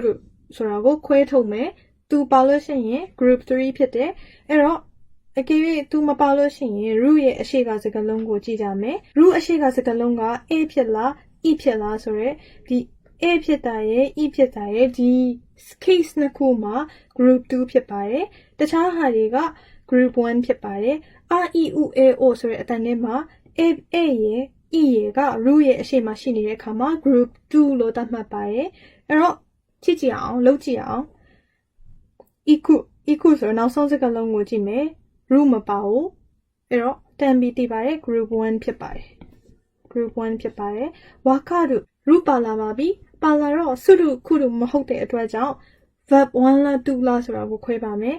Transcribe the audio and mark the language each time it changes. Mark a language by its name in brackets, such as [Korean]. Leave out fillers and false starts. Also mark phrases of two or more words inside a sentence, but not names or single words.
[Burmese] တို့ဆိုတာကိုခွဲထုတ်မယ်သူပါလို့ရှိရင် group 3ဖြစ်တယ်အဲ့တော့အကယ်၍သူမပါလို့ရှိရင် root ရဲ့အ ရှိကစကားလုံးကိုကြည့်ကြမယ် root အရှိကစကားလုံးက a ဖြစ်လား e ဖြစ်လားဆိုရဲဒီ a ဖြစ်တာရဲ့ e ဖြစ်တာရဲ့ဒီ case နှစ်ခုမှာ group 2ဖြစ်ပါတယ်တခြားဟာတွေက group 1ဖြစ်ပါတယ် r e u a o ဆိုတဲ့အတန်ထဲမှာ a ရဲ့ e ရဲ့က root ရဲ့အရှိမရှိနေတဲ့အခါမှာ group 2လို့သတ်မှတ်ပါတယ်အဲ့တော့ကြည့်ကြည့်အောင်လုပ်ကြည့်အောင် equal ဆိုတော့နောက်ဆုံးစကားလုံးကိုကြည့်မယ် root မပါဘူးအဲ့တော့တန်ပြီးတည်ပါတယ် group 1ဖြစ်ပါတယ် group 1ဖြစ်ပါတယ်ဝါကတို့ root ပါလာပါပြီပါလာတော့စုတို့ခုတို့မဟုတ်တဲ့အတွက်ကြောင့် verb 1လား2လားဆိုတာကိုခွဲပါမယ်